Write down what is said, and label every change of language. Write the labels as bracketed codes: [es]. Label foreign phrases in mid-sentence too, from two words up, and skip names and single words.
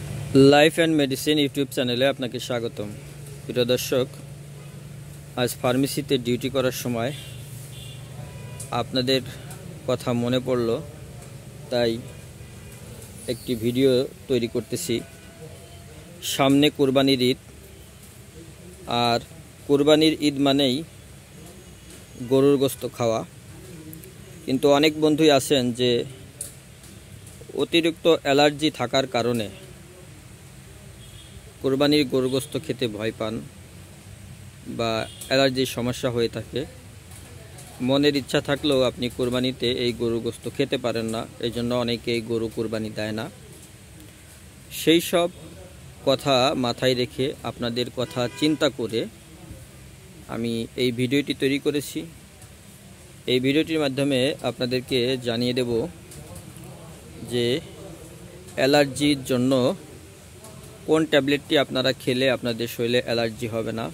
[bn] লাইফ এন্ড মেডিসিন ইউটিউব চ্যানেলে আপনাকে স্বাগতম। প্রিয় দর্শক, আজ ফার্মেসিতে ডিউটি করার সময় আপনাদের কথা মনে পড়লো, তাই একটি ভিডিও তৈরি করতেছি। সামনে কুরবানির ঈদ, আর কুরবানির ঈদ মানেই গরুর গোস্ত খাওয়া। কিন্তু অনেক বন্ধুই আছেন যে অতিরিক্ত এলার্জি থাকার কারণে কুরবানির গরু গোস্ত খেতে ভয় পান বা এলার্জির সমস্যা হয়ে থাকে। মনের ইচ্ছা থাকলেও আপনি কুরবানিতে এই গরু গোস্ত খেতে পারেন না, এজন্য অনেকেই গরু কুরবানি দেয় না। সেই সব কথা মাথায় রেখে আপনাদের কথা চিন্তা করে আমি এই ভিডিওটি তৈরি করেছি। এই ভিডিওটির মাধ্যমে আপনাদেরকে জানিয়ে দেব যে অ্যালার্জির জন্য কোন ট্যাবলেটটি আপনারা খেলে আপনাদের শরীরে অ্যালার্জি হবে না।